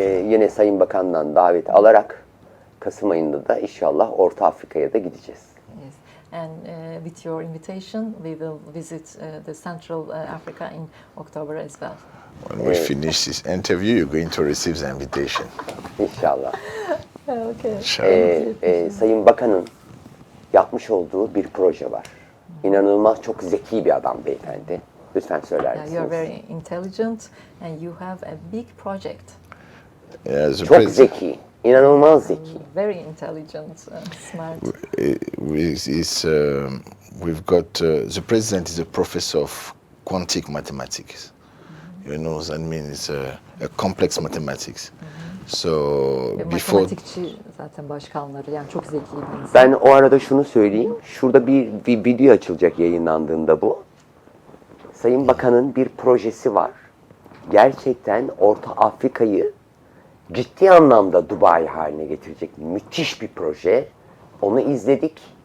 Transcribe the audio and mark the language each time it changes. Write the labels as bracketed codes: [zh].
[tr] Yine Sayın Bakan'dan davet alarak Kasım ayında da inşallah Orta Afrika'ya da gideceğiz. [en] Yes. And with your invitation, we will visit the Central Africa in October as well. When we finish this interview, you're going to receive the invitation. [tr] İnşallah. [en] Okay. [tr] Sayın Bakan'ın yapmış olduğu bir proje var. İnanılmaz çok zeki bir adam beyefendi. Lütfen söyler misiniz? [en] You are very intelligent and you have a big project. [tr] Çok zeki, inanılmaz zeki. [en] Very intelligent and smart. We've got the president is a professor of quantum mathematics. You know, that means a complex mathematics. So before [tr] Matematikçi zaten başkanları, yani çok zeki bir insan. Ben o arada şunu söyleyeyim. Şurada bir video açılacak yayınlandığında bu. Sayın Bakan'ın bir projesi var. Gerçekten Orta Afrika'yı ciddi anlamda Dubai haline getirecek müthiş bir proje. Onu izledik.